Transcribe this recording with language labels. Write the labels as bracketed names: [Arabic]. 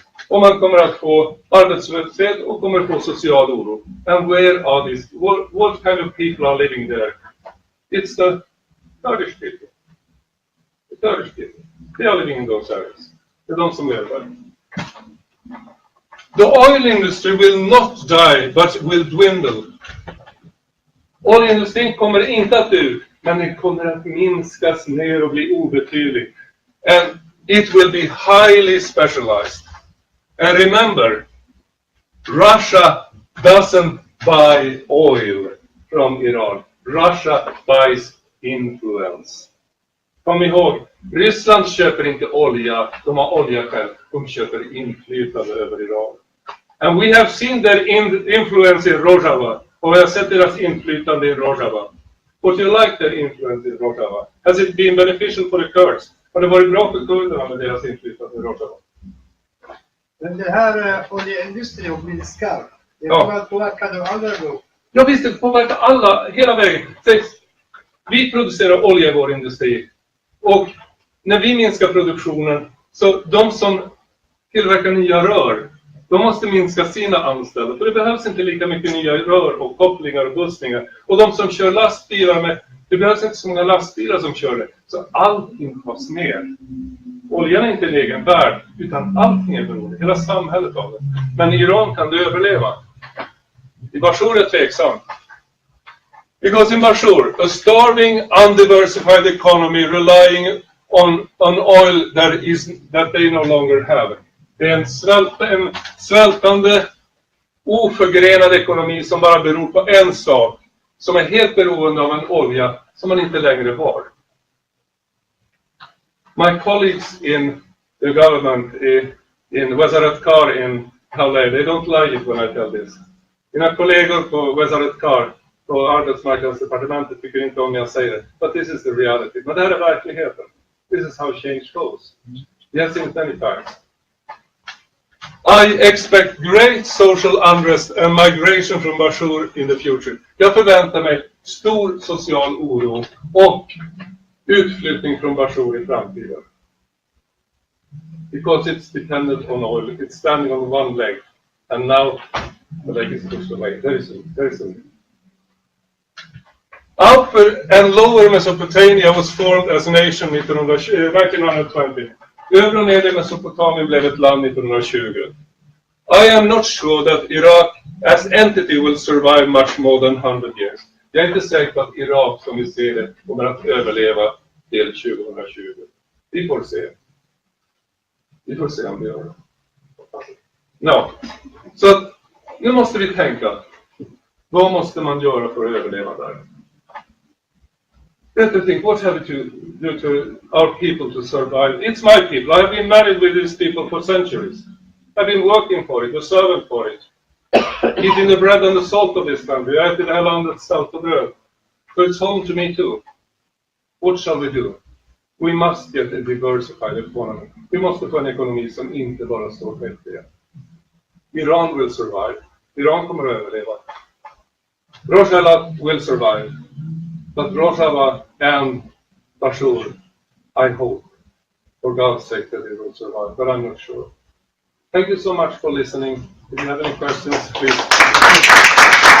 [Swedish] Och man kommer att få arbetslöshet och kommer få social oro. [English] And where are these? What kind of people are living there? It's the Kurdish people. The Kurdish people. They are living in those areas. [Swedish] Det är de som lever där. [English] The oil industry will not die but will dwindle. [Swedish] Oljeindustrin kommer inte att dö ut, men den kommer att minskas ner och bli obetydlig. [English] And it will be highly specialized. And remember, Russia doesn't buy oil from Iran. Russia buys influence. [Swedish] Kom ihåg, Ryssland köper inte olja, de har olja själv. De köper inflytande över Iran. [English] And we have seen their influence in Rojava. [Swedish] Och vi har sett deras inflytande i Rojava. [English] Would you like their influence in Rojava? Has it been beneficial for the Kurds? [Swedish] Har det varit bra för kurderna med deras inflytande i Rojava? Men det här oljeindustrin och minskar. Det Ja. kommer att påverka de andra då. Ja visst, det påverkar alla hela vägen. Vi producerar olja i vår industri. Och när vi minskar produktionen, så de som tillverkar nya rör, de måste minska sina anställda. För det behövs inte lika mycket nya rör och kopplingar och bussningar. Och de som kör lastbilar det behövs inte så många lastbilar som kör det. Så allting tas ner. Oljan är inte en egen värld, utan allting är beroende. Hela samhället av det. Men i Iran kan det överleva. I Bashur är tveksamt. [English] Because in Bashur, a starving, undiversified economy relying on oil that they no longer have. [Swedish] Det är en svältande, oförgrenad ekonomi som bara beror på en sak, som är helt beroende av en olja som man inte längre har. [English] My colleagues in the government in WorldKurd in Calais, they don't like it when I tell this. [Swedish] Mina kollegor på WorldKurd på arbetsmarknadsdepartementet tycker inte om jag säger det. [English] But this is the reality. [Swedish] Men det här är verkligheten. [English] This is how change goes. We have seen it many times. I expect great social unrest and migration from Bashur in the future. [Swedish] Jag förväntar mig stor social oro och utflyttning från Bashur i framtiden. [English] Because it's dependent on oil. It's standing on one leg. And now the leg is pushed away. Very soon. Upper and Lower Mesopotamia was formed as a nation 1920. Övre och nedre Mesopotamien blev ett land 1920. I am not sure that Iraq as entity will survive much more than 100 years. [Swedish] Jag är inte säker på att Irak, som vi ser det, kommer att överleva till 2020. Vi får se. Vi får se om vi gör det. No. Så nu måste vi tänka. Vad måste man göra för att överleva där? [English] You have to think, what have we to do to our people to survive? It's my people. I have been married with these people for centuries. I've been working for it, a servant for it. Eating the bread and the salt of this country. [Swedish] Jag äter det här landets salt och bröd. [English] So it's home to me too. What shall we do? We must get a diversified economy. [Swedish] Vi måste få en ekonomi som inte bara står på ett ben. [English] Iran will survive. [Swedish] Iran kommer att överleva. [English] Rojava will survive. But Rojava and Bashur, I hope, for God's sake, that it will survive. But I'm not sure. Thank you so much for listening. If you have any questions, please.